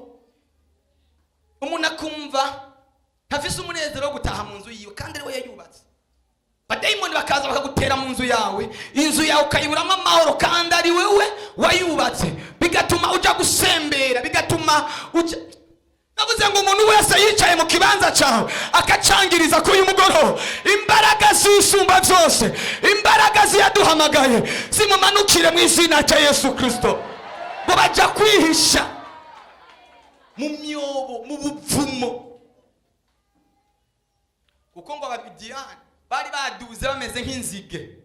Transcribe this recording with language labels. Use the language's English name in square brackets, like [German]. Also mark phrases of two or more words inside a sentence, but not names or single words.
[Rundi] Umuntu akumva ntafise umunezero wo gutaha mu nzu yiwe kandi ariwe yayubatse. Badayimoni bakaza bakagutera mu nzu yawe, inzu yawe ukayiburamo amahoro kandi ari wewe wayubatse, bigatuma uja gusembera, bigatuma uja. Navuze ngo umuntu wese yicaye mu kibanza cyawe akacangiriza ko uyu mugoroba imbaraga zisumba byose, imbaraga ziyaduhamagaye zimumanukire mu izina rya Yesu Kristo, ngo baja kwihisha mu myobo, mu buvumo. Kuko ngo abamidiyani bari baduze bameze nk'inzige.